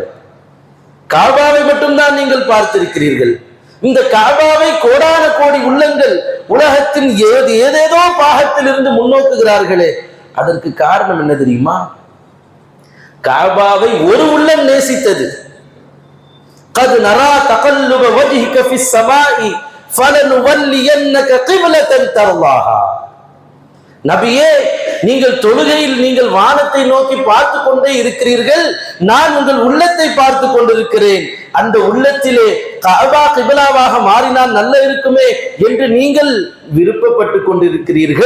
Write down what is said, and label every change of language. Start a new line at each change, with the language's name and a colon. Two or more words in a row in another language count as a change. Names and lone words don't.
Tamil: காபாவை மட்டும்தான் நீங்கள் பார்த்திருக்கிறீர்கள். இந்த காபாவை கோடான கோடி உள்ளங்கள் உலகத்தின் ஏதேதோ பாகத்தில் இருந்து முன்னோக்குகிறார்களே, அதற்கு காரணம் என்ன தெரியுமா? காபாவை ஒரு உள்ளம் நேசித்தது.
Arabic: قد نرى تقلب وجهك في السماء فلنولينك قبلة ترضاها.
Tamil: நபியே, நீங்கள் தொழுகையில் நீங்கள் வானத்தை நோக்கி பார்த்து கொண்டே இருக்கிறீர்கள், நான் உங்கள் உள்ளத்தை பார்த்து கொண்டிருக்கிறேன். அந்த உள்ளத்திலே கஅபா கிப்லாவாக மாறினால் நல்ல இருக்குமே என்று நீங்கள் விருப்பப்பட்டு கொண்டிருக்கிறீர்கள்.